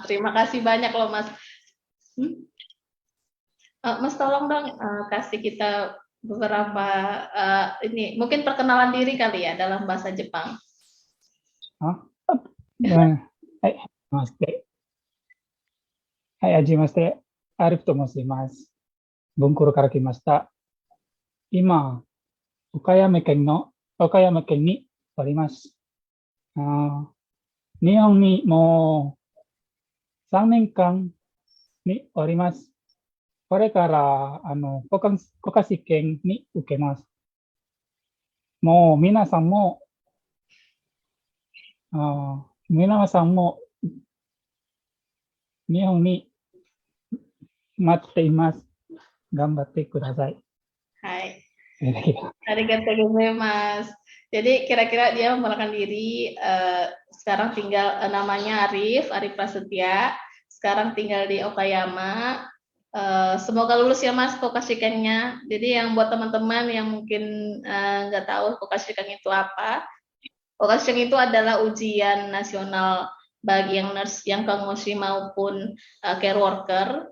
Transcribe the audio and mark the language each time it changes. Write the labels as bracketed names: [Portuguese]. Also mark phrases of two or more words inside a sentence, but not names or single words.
[Indonesian] Terima kasih banyak loh Mas. Mas tolong dong kasih kita beberapa ini mungkin perkenalan diri kali ya dalam bahasa Jepang. [Japanese] はい、はじめまして、Arifと申します. Bunkuruから来ました。今、岡山県におります. 日本にも 3年間におります。これから国家試験に受けます。もう皆さんも日本に待っています。頑張ってください。 Hai. ありがとうございます. [Indonesian] Jadi kira-kira dia memperkenalkan diri, sekarang tinggal namanya Arif Prasetya, sekarang tinggal di Okayama. Semoga lulus ya Mas Kokashiken-nya. Jadi yang buat teman-teman yang mungkin nggak tahu Kokashiken itu apa, Kokashiken itu adalah ujian nasional bagi yang nurse, yang kangmoshi maupun [English] care worker.